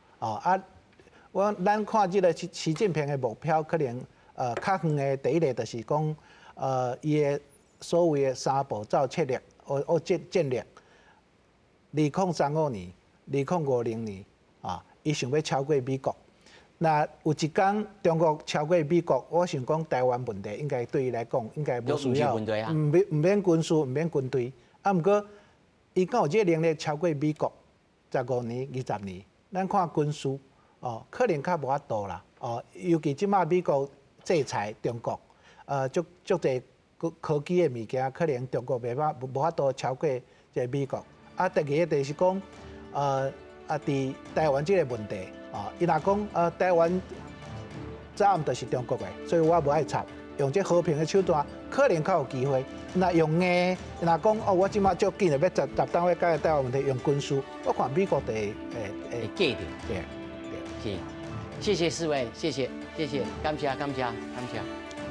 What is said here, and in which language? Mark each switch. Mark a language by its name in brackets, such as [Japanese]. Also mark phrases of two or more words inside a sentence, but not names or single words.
[Min Nan Chinese] 咱看这个习近平的目标，可能较远的第一个就是讲，伊的所谓的三步走策略，战略。 2035年、2050年啊，伊想要超过美国。那有一天中国超过美国，我想讲台湾问题应该对伊来讲应该无需要，唔免军事，唔免军队。啊，毋过伊敢有这个能力超过美国15年、20年，咱看军事哦，可能较无法度啦。哦，尤其即马美国制裁中国，足侪科技的物件，可能中国无法度超过这美国。啊，第二个就是讲，伫台湾这个问题。伊若讲台湾责任就是中国的，所以我无爱插。用这和平的手段，可能较有机会。那用硬，若讲我即马足紧的要10单位解决台湾问题，用军事，我看美国会戒掉。对，谢谢四位，谢谢，感谢。